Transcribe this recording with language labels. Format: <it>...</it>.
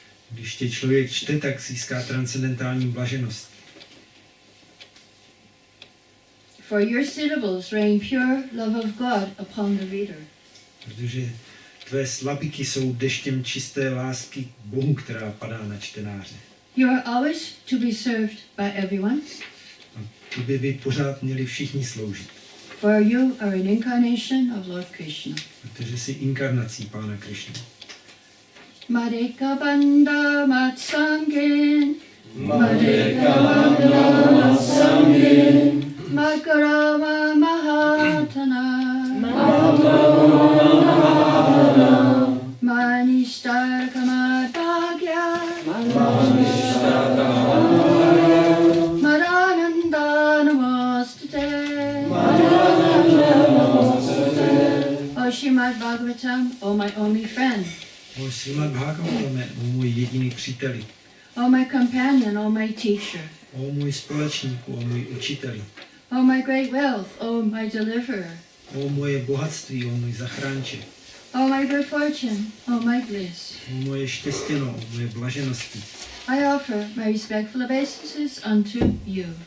<cs>Když tě člověk čte, tak získá transcendentální blaženost.</cs> <en>For your syllables rain pure love of God upon the reader.</en> <cs>Protože tvé slabiky jsou deštěm čisté lásky k Bohu, která padá na čtenáře.</cs> <en>You are always to be served by everyone.</en> <cs>A tobě by pořád měli všichni sloužit.</cs> <en>For you are an incarnation of Lord Krishna.</en> <cs>Protože jsi inkarnací Pána Krishna. Madeka Banda Matsangin, Madeka Banda Matsangin, Makarama Mahatana, Manishtar Kamadagya, Marananda Namostate,</cs> <en>O Srimad-bhagavatam, O my only friend,</en> <cs>O Srimad-bhagavatam, o můj jediný příteli,</cs> <en>O my companion, O my teacher,</en> <cs>o můj společníku, o můj učiteli,</cs> <en>O my great wealth, O my deliverer,</en> <cs>o moje bohatství, o můj zachránče,</cs> <en>O my good fortune, O my bliss.</en> <cs>o moje štěstěno, o moje blaženosti.</cs> <en>I offer my respectful obeisances unto you.</en>